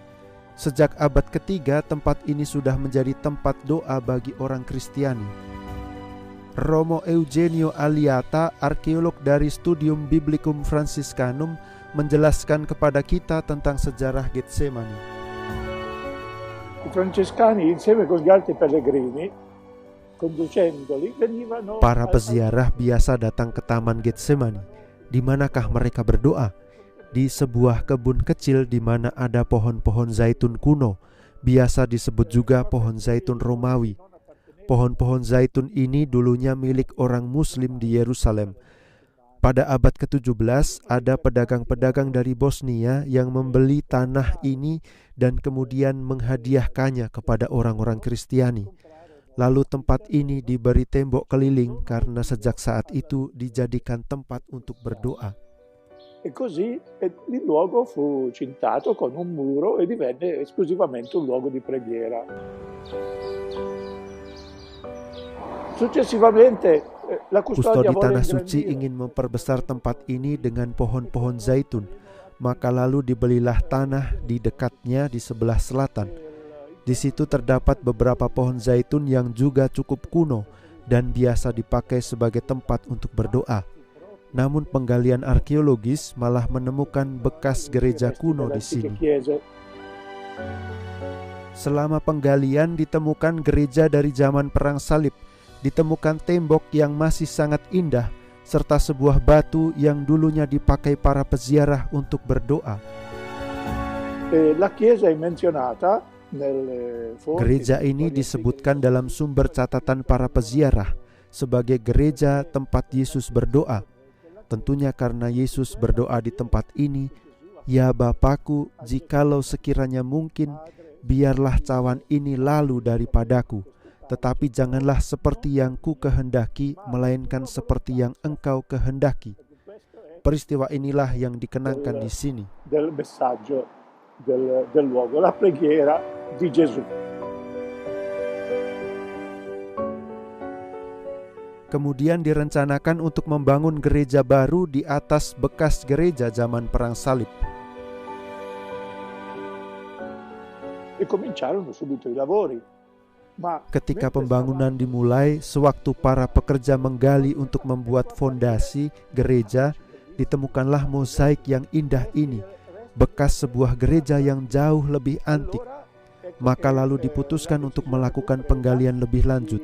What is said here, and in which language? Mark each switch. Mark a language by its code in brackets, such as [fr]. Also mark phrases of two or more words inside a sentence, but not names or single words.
[id] Sejak abad ketiga, tempat ini sudah menjadi tempat doa bagi orang Kristiani. Romo Eugenio Aliata, arkeolog dari Studium Biblicum Franciscanum, menjelaskan kepada kita tentang sejarah Getsemani. [it] I francescani insieme con gli altri pellegrini, conducendoli, venivano. [id] Para peziarah biasa datang ke Taman Getsemani. Di manakah mereka berdoa? Di sebuah kebun kecil di mana ada pohon-pohon zaitun kuno, biasa disebut juga pohon zaitun Romawi. Pohon-pohon zaitun ini dulunya milik orang Muslim di Yerusalem. Pada abad ke-17 ada pedagang-pedagang dari Bosnia yang membeli tanah ini dan kemudian menghadiahkannya kepada orang-orang Kristiani. Lalu tempat ini diberi tembok keliling karena sejak saat itu dijadikan tempat untuk berdoa. [it] E così il luogo fu cintato con un muro e divenne esclusivamente un luogo di preghiera. Successivamente la custodia [id] Kustodi [it] vuole [id] Tanah Suci [it] ingrandire. [id] ingin memperbesar tempat ini dengan pohon-pohon zaitun, maka lalu dibelilah tanah di dekatnya di sebelah selatan. Di situ terdapat beberapa pohon zaitun yang juga cukup kuno dan biasa dipakai sebagai tempat untuk berdoa. Namun penggalian arkeologis malah menemukan bekas gereja kuno di sini. Selama penggalian ditemukan gereja dari zaman Perang Salib, ditemukan tembok yang masih sangat indah, serta sebuah batu yang dulunya dipakai para peziarah untuk berdoa. [it] La chiesa è menzionata nelle fonti. [id] Gereja ini disebutkan dalam sumber catatan para peziarah sebagai gereja tempat Yesus berdoa. Tentunya karena Yesus berdoa di tempat ini, "Ya Bapakku, jikalau sekiranya mungkin, biarlah cawan ini lalu daripadaku, tetapi janganlah seperti yang ku kehendaki, melainkan seperti yang Engkau kehendaki." Peristiwa inilah yang dikenangkan di sini. [it] Del messaggio del luogo, la preghiera di Gesù. [id] Kemudian direncanakan untuk membangun gereja baru di atas bekas gereja zaman Perang Salib. [it] E cominciarono subito i lavori. [id] Ketika pembangunan dimulai, sewaktu para pekerja menggali untuk membuat fondasi gereja, ditemukanlah mozaik yang indah ini, bekas sebuah gereja yang jauh lebih antik. Maka lalu diputuskan untuk melakukan penggalian lebih lanjut.